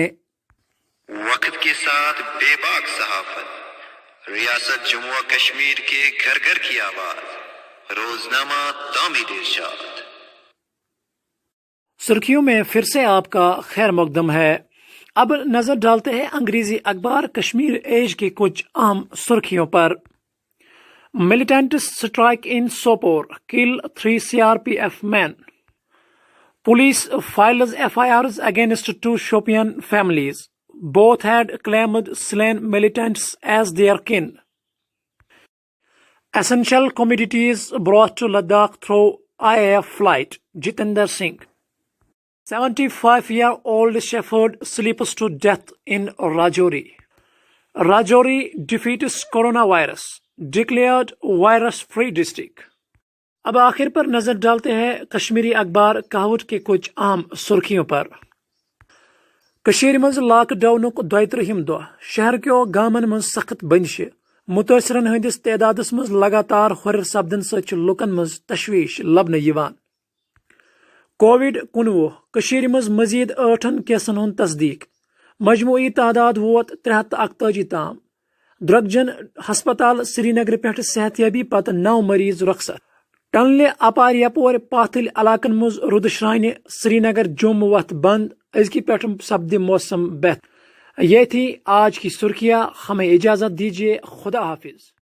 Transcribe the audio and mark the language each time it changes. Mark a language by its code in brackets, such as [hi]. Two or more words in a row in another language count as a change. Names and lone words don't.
[ur] وقت کے ساتھ بے باک صحافت، ریاست جموں و کشمیر کے گھر گھر کی آواز، روزنامہ تعمیل ارشاد۔ سرخیوں میں پھر سے آپ کا خیر مقدم ہے۔ اب نظر ڈالتے ہیں انگریزی اخبار کشمیر ایج کی کچھ اہم سرخیوں پر۔ [en] Militants strike in Sopore, kill 3 CRPF men. Police files FIRs against 2 Shopian families. Both had claimed slain militants as their kin. Essential commodities brought to Ladakh through IAF flight. Jitendra Singh. 75-year-old shepherd sleeps to death in Rajouri. Rajouri defeats coronavirus. Declared virus free district. [ur] اب آخر پر نظر ڈالتے ہیں کشمیری اخبار کہاوت کے کچھ اہم سرخیوں پر۔ [ks] کشیر مز لاک ڈاؤنک 32 دہ، شہر کیو گامن مز سخت بندش، متاثرن ہندس تعدادس مز لگاتار ہر سپدن ست لکن مز تشویش لبنہ یوان۔ کووڈ-19 کشیر مز مزید 8 کیسن ہند تصدیق، مجموعی تعداد ووت 341 تام۔ درگجن ہسپتال سری نگر پہ صحت یابی پتہ 9 مریض رخصت۔ ٹنلہ اپار یپور پاتھل علاقن مز رود شرانہ، سری نگر جوم وتھ بند، ازکہ پہ سپد موسم بہتر۔ [ur] یہ تھی آج کی سرخیاں، ہمیں اجازت دیجیے، خدا حافظ۔